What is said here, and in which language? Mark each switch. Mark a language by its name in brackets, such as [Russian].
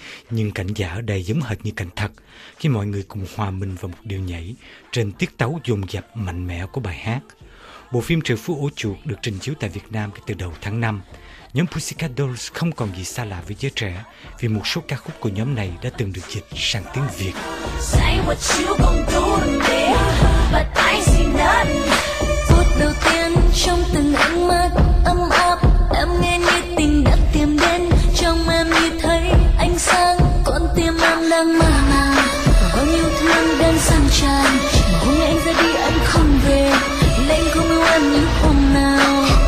[Vietnamese] Nhưng cảnh giả ở đây giống hệt như cảnh thật, khi mọi người cùng hòa mình vào một điệu nhảy trên tiết tấu dồn dập mạnh mẽ của bài hát. Bộ phim Triệu Phú Ổ Chuột được trình chiếu tại Việt Nam từ đầu tháng 5. Nhóm Pussycat Dolls không còn gì xa lạ với giới trẻ vì một số ca khúc của nhóm này đã từng được dịch sang tiếng Việt. [English] Say what you gonna do to me, but I see nothing. [Vietnamese] Phút đầu tiên trong từng ánh mắt ấm áp, em nghe như tình đã tìm đến, trong em như thấy ánh sáng, con tim em đang mơ màng, bao nhiêu thương đang sang tràn. Hôm nay anh ra đi anh không về, lên không yêu em những hôm nào.